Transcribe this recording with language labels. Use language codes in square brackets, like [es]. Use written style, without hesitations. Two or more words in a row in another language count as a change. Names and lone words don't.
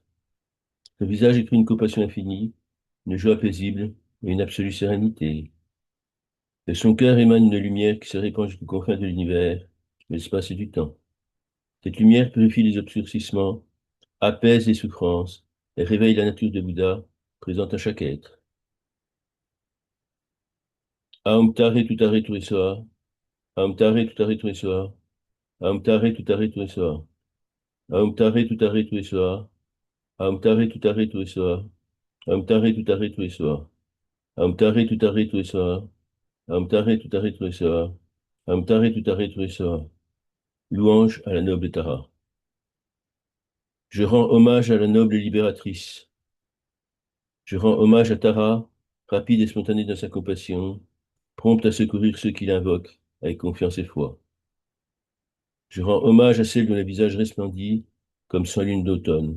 [fr] Le visage écrit une compassion infinie, une joie paisible et une absolue sérénité. De son cœur émane une lumière qui se répand jusqu'aux confins de l'univers, de l'espace et du temps. Cette lumière purifie les obscurcissements, apaise les souffrances et réveille la nature de Bouddha présente à chaque être. [sa] Aum tare tutare tuesoa, aum tare tutare tuesoa, aum tare tutare tuesoa, aum tare tutare tuesoa, aum tare tutare tuesoa, aum tare tutare tuesoa, aum tare tutare tuesoa, aum tare tutare tuesoa, aum tare tutare tuesoa. [fr] Louange à la noble Tara. Je rends hommage à la noble libératrice. Je rends hommage à Tara, rapide et spontanée dans sa compassion, prompte à secourir ceux qui l'invoquent avec confiance et foi. Je rends hommage à celle dont le visage resplendit comme sans lune d'automne.